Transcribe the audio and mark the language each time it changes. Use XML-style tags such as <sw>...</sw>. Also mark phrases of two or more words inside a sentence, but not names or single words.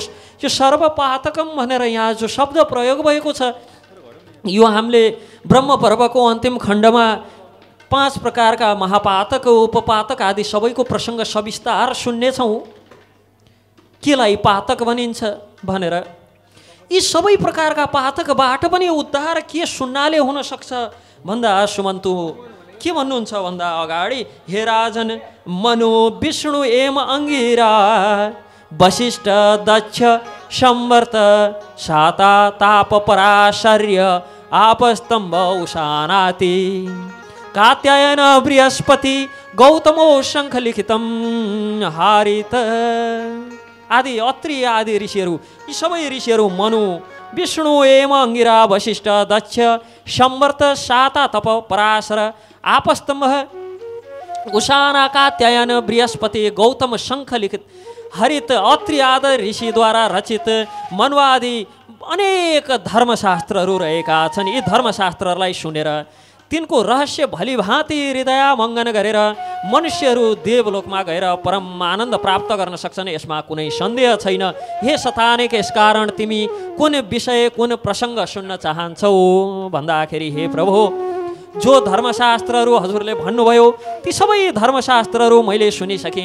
<ne>यो सर्वपातकम भनेर यहाँ जो शब्द प्रयोग भएको छ, यो हामीले ब्रह्म पर्वको अन्तिम खण्डमा 5 प्रकारका महापातक, उपपातक आदि सबैको प्रसङ्ग सविस्तार सुन्नेछौँ। केलाई पातक भनिन्छ भनेर, यी सबै प्रकारका पातकबाट पनि उद्धार के सुन्नाले हुन सक्छ भन्दा सुमन्तु के भन्नुहुन्छ भन्दा अगाडि, हे राजन, मनु विष्णु एम अङ्गिरा वशिष्ठ दक्ष संवर्त शाता ताप पराशर्य आपस्तम्भ उशानाति कात्यायन बृहस्पति गौतमो शङ्खलिखितं हारित आदि अत्रि आदि ऋषिहरू, यी सबै ऋषिहरू मनु विष्णु एम अङ्गिरा वशिष्ठ दक्ष संवर्त शाता तप पराशर आपस्तम्भ उशाना कात्यायन बृहस्पति गौतम शङ्ख लिखित हरित अत्रि आदि ऋषिद्वारा रचित मनुवादी अनेक धर्मशास्त्रहरू रहेका छन्। यी धर्मशास्त्रहरूलाई सुनेर तिनको रहस्य भलिभाँति हृदयमङ्गन गरेर मनुष्यहरू देवलोकमा गएर परम आनन्द प्राप्त गर्न सक्छन्, यसमा कुनै सन्देह छैन। हे सतानेक, यसकारण तिमी कुन विषय कुन प्रसङ्ग सुन्न चाहन्छौ भन्दाखेरि हे प्रभु, जो धर्मशास्त्रहरू हजुरले भन्नुभयो ती सबै धर्मशास्त्रहरू मैले सुनिसकेँ।</ne>